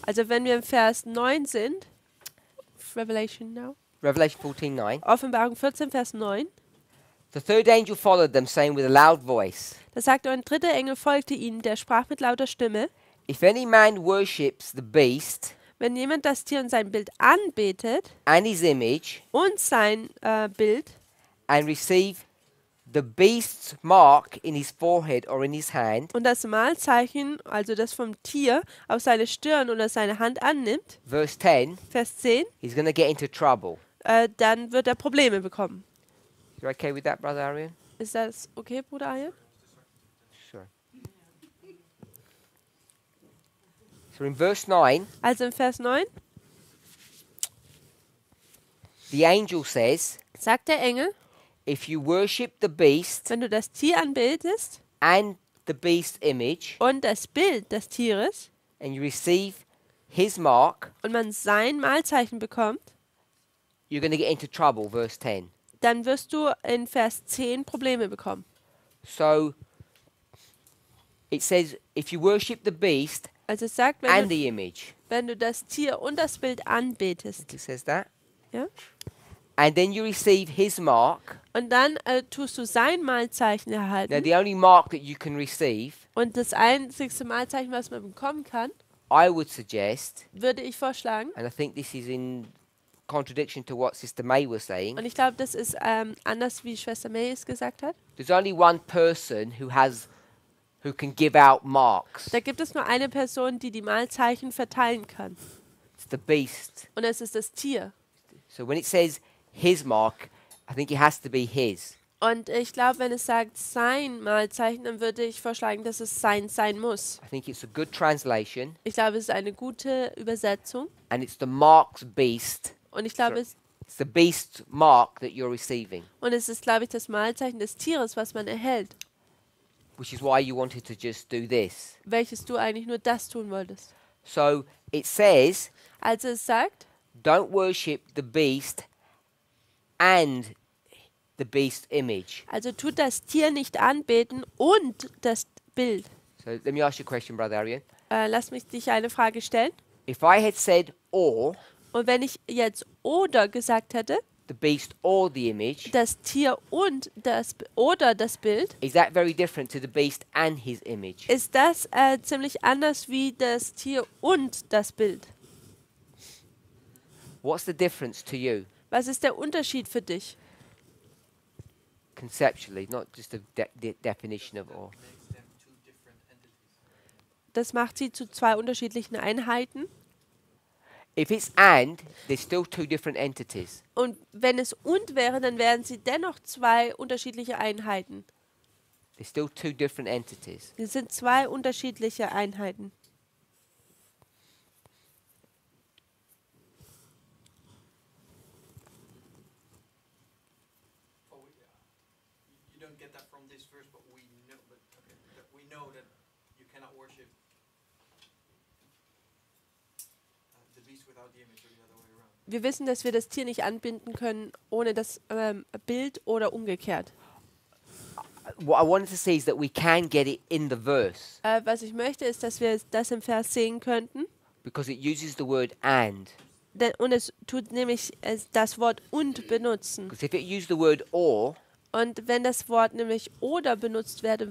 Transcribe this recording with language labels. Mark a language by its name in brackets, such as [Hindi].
[German] Also wenn wir im Vers 9 sind, [English] Revelation now, Revelation 14:9, [German] Offenbarung 14, Vers 9, [English] the third angel followed them, saying with a loud voice, [German] da sagte ein dritter Engel folgte ihnen, der sprach mit lauter Stimme, [English] if any man worships the beast [German] wenn jemand das Tier und sein Bild anbetet [English] and his image [German] und sein Bild [English] and receive the beast's mark in his forehead or in his hand, [German] und das Mahlzeichen, also das vom Tier, auf seine Stirn oder seine Hand annimmt, [English] verse 10, [German] Vers 10, [English] he's going to get into trouble. [German] dann wird er Probleme bekommen. [English] You okay with that, Brother Arian? [German] Ist das okay, Bruder Arjen? [English] Sure. So in verse 9, [German] Also im Vers 9 [English] the angel says, [German] sagt der Engel, [English] if you worship the beast [German] wenn du das Tier anbetest [English] and the beast's image [German] und das Bild des Tieres [English] and you receive his mark, [German] und man sein Mahlzeichen bekommt, [English] you're going to get into trouble, verse 10. [German] dann wirst du in Vers 10 Probleme bekommen. [English] So it says, if you worship the beast [German] Also es sagt, [English] and the image, [German] wenn du das Tier und das Bild anbetest, [English] it says that, [German] ja? [English] and then you receive his mark. [German] Und dann tust du sein Mahlzeichen [English] Now, [German] erhalten. [English] the only mark that you can receive, [German] Und das einzigste Mahlzeichen, was man bekommen kann, [English] I would suggest, [German] würde ich vorschlagen, [English] and I think this is in contradiction to what Sister May was saying, [German] und ich glaube, das ist anders, wie Schwester May es gesagt hat, [English] there's only one person who can give out marks. [German] da gibt es nur eine Person, die die Mahlzeichen verteilen kann. [English] It's the beast. [German] Und es ist das Tier. [English] So when it says his mark, I think it has to be his. [German] Und ich glaube, wenn es sagt sein Mahlzeichen, dann würde ich vorschlagen, dass es sein sein muss. [English] I think it's a good translation, [German] Ich glaube, es ist eine gute Übersetzung. [English] and it's the mark's beast. [German] Und ich glaube, [English] It's the beast's mark that you're receiving, [German] es ist, glaube ich, das Mahlzeichen des Tieres, was man erhält. [English] which is why you wanted to just do this. [German] Welches du eigentlich nur das tun wolltest. [English] So it says, [German] Also es sagt, [English] don't worship the beast and the beast's image. [German] also tut das Tier nicht anbeten und das Bild. [English] So let me ask you a question, Brother Arian. [German] Lass mich dich eine Frage stellen. [English] If I had said or [German] Und wenn ich jetzt oder gesagt hätte, [English] the beast or the image, [German] das Tier und oder das Bild, [English] is that very different to the beast and his image? [German] ist das ziemlich anders wie das Tier und das Bild. [English] What's the difference to you [German] Was ist der Unterschied für dich? [English] conceptually, not just a definition of or? Makes them two different entities. [German] Das macht sie zu zwei unterschiedlichen Einheiten. [English] If it's and, there's still two different entities. [German] Und wenn es und wäre, dann wären sie dennoch zwei unterschiedliche Einheiten. [English] There's still two different entities. [German] Es sind zwei unterschiedliche Einheiten. [English] Oh, you don't get that from this verse, but we know. But okay, that we know that you cannot worship the beast without the image, or the other way around. [German] Wir wissen, dass wir das Tier nicht anbinden können ohne das Bild oder umgekehrt. [English] What I wanted to see is that we can get it in the verse [German] Was ich möchte, ist, dass wir das im Vers sehen könnten. [English] because it uses the word and. [German] Und es tut nämlich das Wort und benutzen. [English] Because if it used the word or, [German] Und wenn das Wort nämlich oder benutzt werden